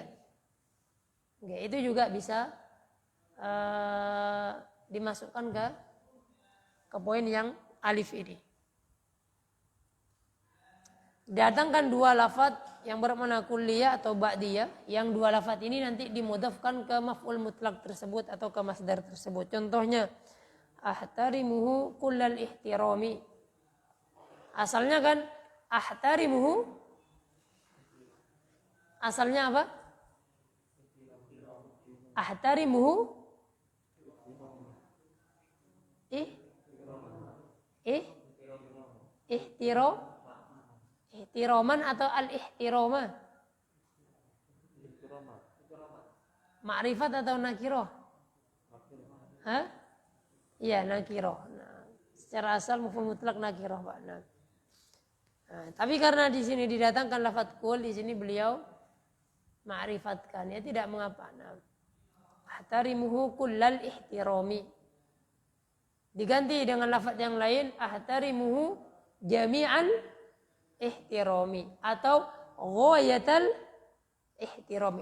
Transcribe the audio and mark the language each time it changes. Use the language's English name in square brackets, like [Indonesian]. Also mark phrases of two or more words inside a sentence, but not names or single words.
[Indonesian] Oke, itu juga bisa dimasukkan ke poin yang alif ini. Datangkan dua lafadz yang bermakna kulliyah atau ba'diyah, yang dua lafadz ini nanti dimudhafkan ke maf'ul mutlak tersebut atau ke masdar tersebut. [Arabic] Contohnya أحترمه كل الاحترام. [Indonesian] Asalnya kan ahtarimuhu, asalnya apa? [Arabic] أحترمه احتراما atau al-ihtirama? [Indonesian] Ma'rifat atau nakiroh? Hah? Iya, nakiroh. Nah, secara asal [Arabic] مفعول مطلق نكرة, [Indonesian] Pak. Nah, tapi karena di sini didatangkan lafadz kul, di sini beliau ma'rifatkan, ya tidak mengapa. [Arabic] Nah, أحترمه كل الاحترام. [Indonesian] Diganti dengan lafadz yang lain, [Arabic] أحترمه جميع الاحترام [Indonesian] atau [Arabic] غاية الاحترام.